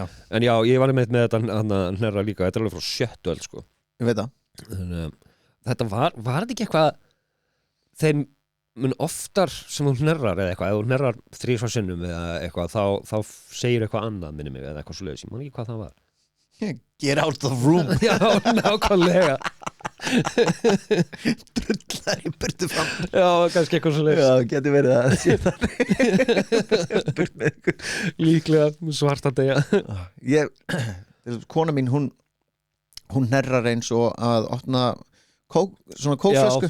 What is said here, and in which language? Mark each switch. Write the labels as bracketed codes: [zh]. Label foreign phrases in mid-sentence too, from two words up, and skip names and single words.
[is] En já, ég var með þetta hann hnerra líka, þetta er alveg frá 7. öld, sko. Ég veit það. Þannig, þetta var þetta ekki eitthvað þeim mun oftar sem hún hnerrar eða eitthvað, ef hún hnerrar 3 sinnum eða eitthvað, þá segir eitthvað annað minni mig eða eitthvað svoleiðis, ég man ekki hvað það var. [en] Get out of the room. [is] Já, nákvæmlega. Drullar í burtu fram. Já, kannski eitthvað svoleiðis. Já, geti verið að sé þannig. Líklega svarta degja. Kona mín, hún hnerrar eins og að opna svona kókflösku.